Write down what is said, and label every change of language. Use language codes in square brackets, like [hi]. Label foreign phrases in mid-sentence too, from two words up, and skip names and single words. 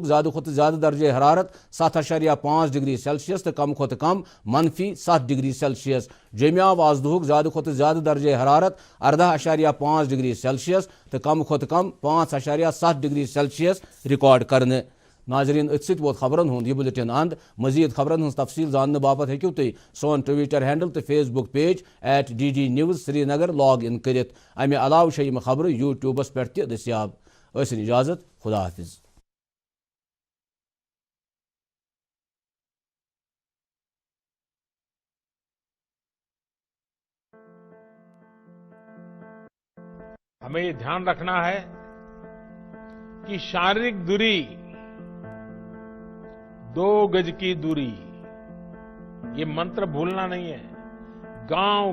[ks] زیادہ کھت زیادہ درجہ حرارت 7.5 ڈگری سیلسیس تو کم کھت کم -7 ڈگری سیلسیس جمع آو آز دہک زیادہ کھت زیادہ درجہ حرارت 18.5 ڈگری سیلسیس تو کم کھت کم 5.7 ڈگری سیلسیس ریکارڈ کرنے ناظرین ات ست ووت خبرن ہند یہ بلٹن اند مزید خبرن ہز تفصیل زاننے باپت ہیکو تھی سون [en] Twitter handle [ks] تو [en] Facebook page [ks] @DD News سرینگر [en] log in [ks] کرت امہ علاوہ یم خبر یوٹیوبس پہ تہ دستیاب ٲسِن اجازت خدا حافظ [hi] हमें यह ध्यान रखना है कि शारीरिक दूरी 2 गज़ की दूरी यह मंत्र भूलना नहीं है गाँव